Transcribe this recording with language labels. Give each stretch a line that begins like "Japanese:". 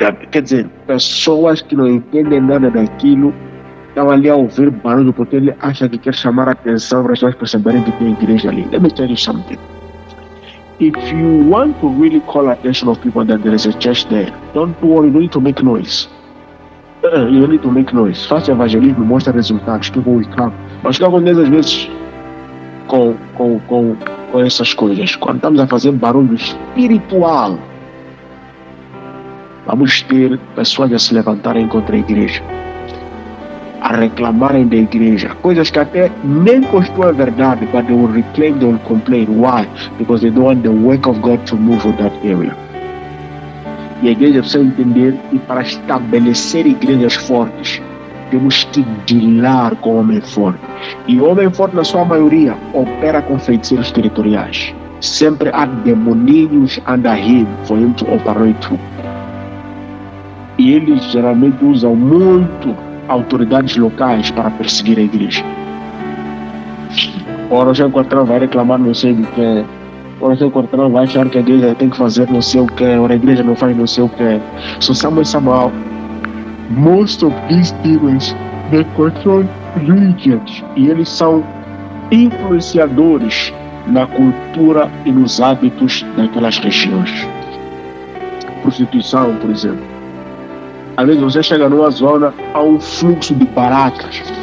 Portuguese: Quer dizer, pessoas que não entendem nada daquilo estão ali a ouvir barulho porque ele acha que quer chamar a atenção para as pessoas perceberem que tem igreja ali.
English: Let me tell you something. If you want to really call attention of people that there is a church there, don't worry, you don't need to make noise. You don't need to make noise.
Portuguese: Faça evangelismo, mostra resultados,
English: people will come.
Portuguese: Mas o que acontece às vezes com essas coisas? Quando estamos a fazer barulho espiritual, vamos ter pessoas a se levantarem contra a igreja, a reclamarem da igreja, coisas que até nem costumam a verdade,
English: but they will reclaim, they will complain. Why? Because they don't want the work of God to move in that area.
Portuguese: E a igreja precisa entender que para estabelecer igrejas fortes, temos que dealar com o homem forte. E o homem forte, na sua maioria, opera com feiticeiros territoriais. Sempre há demoninhos
English: under him for him to operate through.
Portuguese: E eles geralmente usam muito autoridades locais para perseguir a igreja. Ora, o Jean Quartrão vai reclamar não sei do que. Ora, o Jean Quartrão vai achar que a igreja tem que fazer não sei o que. Ora, a igreja não faz não sei o que.
English: So somehow, most of these demons, they control regions.
Portuguese: E eles são influenciadores na cultura e nos hábitos daquelas regiões. Prostituição, por exemplo. Às vezes você chega numa zona, há um fluxo de barracas.